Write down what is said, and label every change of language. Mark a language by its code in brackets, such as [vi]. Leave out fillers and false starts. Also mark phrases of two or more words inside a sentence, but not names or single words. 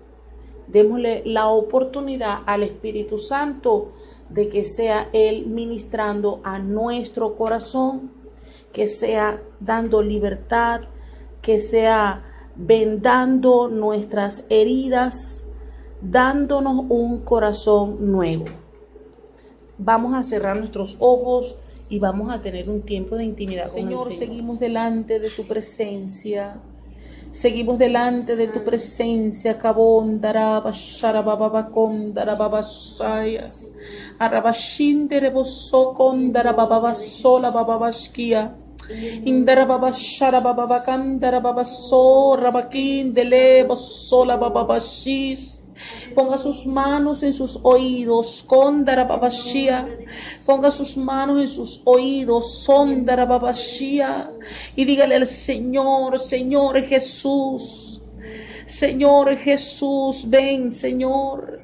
[es] Démosle la oportunidad al Espíritu Santo de que sea Él ministrando a nuestro corazón, que sea dando libertad, que sea vendando nuestras heridas, dándonos un corazón nuevo. Vamos a cerrar nuestros ojos y vamos a tener un tiempo de intimidad con el Señor. Seguimos delante de tu presencia. Seguimos delante de tu presencia, Kabon daraba sharababa con darababa shaya, arabashinde boso con darababa sola babashkia, indarababa sharababa kan darababa so rabakin dele bosola babashis. Ponga sus manos en sus oídos, Kondarababashia. Ponga sus manos en sus oídos, Sondarababashia. Y dígale al Señor, Señor Jesús, Señor Jesús, ven, Señor.